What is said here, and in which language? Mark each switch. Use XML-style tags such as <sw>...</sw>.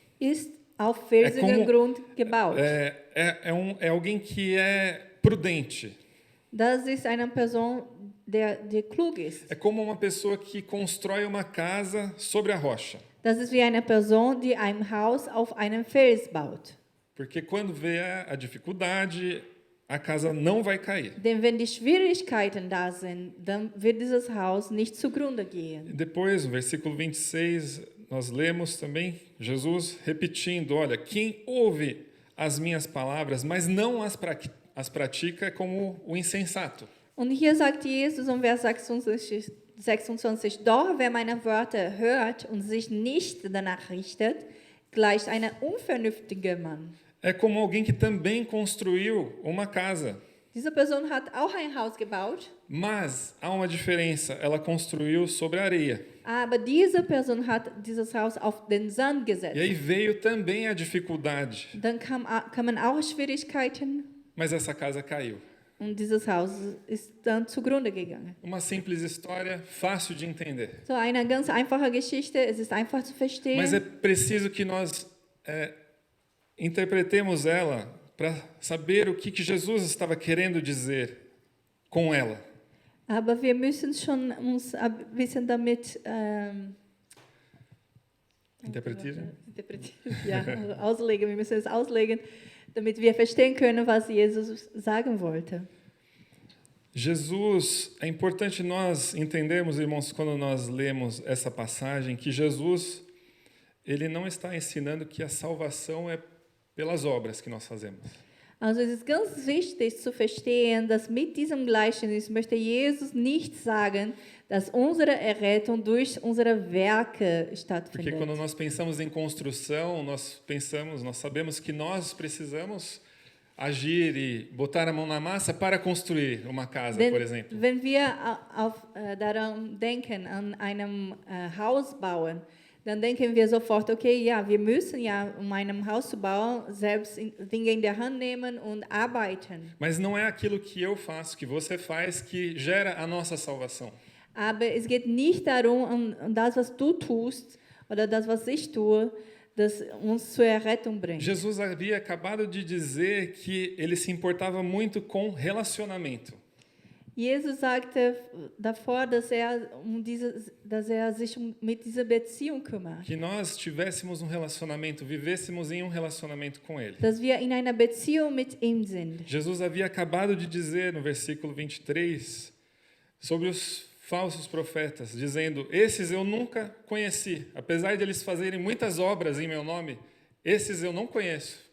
<de>ist auf felsigen Grund gebaut.</de> <pt>É alguém que é prudente.</pt> <de>Das ist eine Person, der klug ist.</de> <pt>É como uma pessoa que constrói uma casa sobre a rocha.</pt> <de>Das ist wie eine Person, die ein Haus auf einem Fels baut.</de> <pt>Porque quando vê a dificuldade, a casa não vai cair.</pt> <de>Denn wenn die Schwierigkeiten da sind, dann wird dieses Haus nicht zugrunde gehen.</de> <pt>E depois, no versículo 26, nós lemos também Jesus repetindo: olha, quem ouve as minhas palavras, mas não as pratica, é como o insensato.</pt> <de>Und hier sagt Jesus im Vers 26, doch wer meine Wörter hört und sich nicht danach richtet, gleicht einer unvernünftigen Mann.</de> <pt>É como alguém que também construiu uma casa.</pt> <de>Diese Person hat auch ein Haus gebaut,</de> <pt>Mas há uma diferença, ela construiu sobre a areia.</pt> <de>aber diese Person hat dieses Haus auf den Sand gesetzt.</de> <pt>E aí veio também a dificuldade,</pt> <de>Dann kamen auch Schwierigkeiten</de> <pt>mas essa casa caiu.</pt> <de>und dieses Haus ist dann zugrunde gegangen.</de> <pt>Uma simples história, fácil de entender.</pt> <de>So eine ganz einfache Geschichte, es ist einfach zu verstehen.</de> <pt>Mas é preciso que nós interpretemos ela para saber o que Jesus estava querendo dizer com ela.</pt> <de>Aber wir müssen schon uns ein bisschen damit Interpretieren? ja, auslegen. Wir müssen es auslegen, damit wir verstehen können, was Jesus sagen wollte.</de> <pt>Jesus, é importante nós entendermos, irmãos, quando nós lemos essa passagem, que Jesus, ele não está ensinando que a salvação é pelas obras que nós fazemos.</pt> <de>Also es ist ganz wichtig zu verstehen, dass mit diesem Gleichnis möchte Jesus nicht sagen, dass unsere Errettung durch unsere Werke</de> <pt>Porque</pt> <de>stattfindet.</de> <pt>quando nós pensamos em construção, nós sabemos que nós precisamos agir e botar a mão na massa para construir uma casa,</pt> <de>Denn</de> <pt>por exemplo.</pt> <de>wenn wir daran denken, an einem Haus bauen, dann denken wir sofort, okay, ja, wir müssen ja, um ein Haus zu bauen, selbst Dinge in der Hand nehmen und arbeiten.</de> <pt>Mas não é aquilo que eu faço, que você faz, que gera a nossa salvação.</pt> <de>Aber es geht nicht darum, um das, was du tust oder das, was ich tue, das uns zur Errettung bringt.</de> <pt>Jesus havia acabado de dizer que ele se importava muito com relacionamento.</pt> <de>Jesus sagte davor, dass er sich mit dieser Beziehung kümmert.</de> <pt>Que nós tivéssemos um relacionamento, vivêssemos em um relacionamento com ele.</pt> <de>Dass wir in einer Beziehung mit ihm sind.</de> <pt>Jesus havia acabado de dizer no versículo 23 sobre os falsos profetas, dizendo: esses eu nunca conheci, apesar de eles fazerem muitas obras em meu nome, esses eu não conheço.</pt>